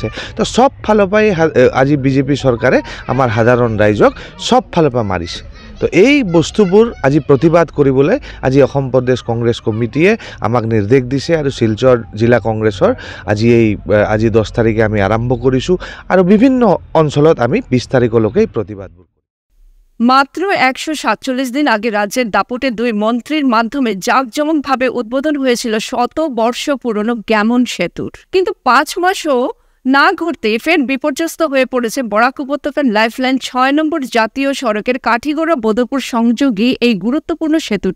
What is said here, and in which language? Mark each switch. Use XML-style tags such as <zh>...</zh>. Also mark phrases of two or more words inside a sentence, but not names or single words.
<as>তো সব ফালৰ পৰাই আজি BJP চৰকাৰে আমাৰ সাধাৰণ ৰাইজক সব ফালৰ পৰা মাৰিছে। তো এই বস্তুবোৰ আজি প্ৰতিবাদ কৰিবলৈ আজি অসম প্ৰদেশ কংগ্ৰেছ কমিটিয়ে আমাক নিৰ্দেশ দিছে, আৰু শিলচৰ জিলা কংগ্ৰেছৰ আজি 10 তাৰিখে আমি আৰম্ভ কৰিছোঁ, আৰু বিভিন্ন অঞ্চলত আমি 20 তাৰিখলৈকে প্ৰতিবাদবোৰ।</as> <bn>মাত্র 147 দিন আগে রাজ্যের দাপটে 2 মন্ত্রীর মাধ্যমে জাঁকজমকভাবে উদ্বোধন হয়েছিল 100 বর্ষ পুরনো গ্যামন সেতুর, কিন্তু 5 মাসও না ঘুরতে ফের বিপর্যস্ত হয়ে পড়েছে বরাক উপত্যকার লাইফলাইন 6 নম্বর জাতীয় সড়কের কাঠিগড়া বদরপুর সংযোগী এই গুরুত্বপূর্ণ সেতুটি।</bn>